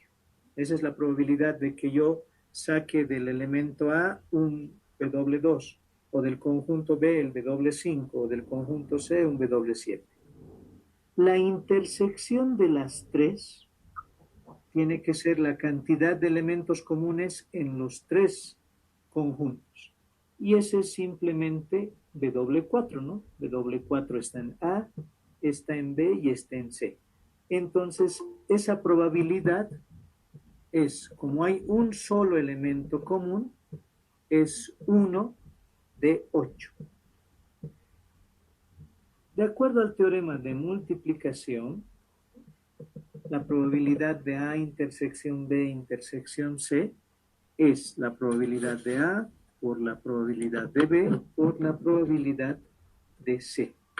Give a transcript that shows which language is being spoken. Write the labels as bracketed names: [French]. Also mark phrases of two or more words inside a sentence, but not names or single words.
[Spanish] Esa es la probabilidad de que yo saque del elemento A un W2, o del conjunto B el W5, o del conjunto C un W7. La intersección de las tres tiene que ser la cantidad de elementos comunes en los tres conjuntos. Y ese es simplemente W4, ¿no? W4 está en A, está en B y está en C. Entonces, esa probabilidad es, como hay un solo elemento común, es 1 de 8. De acuerdo al teorema de multiplicación, la probabilidad de A intersección B intersección C es la probabilidad de A por la probabilidad de B por la probabilidad de C.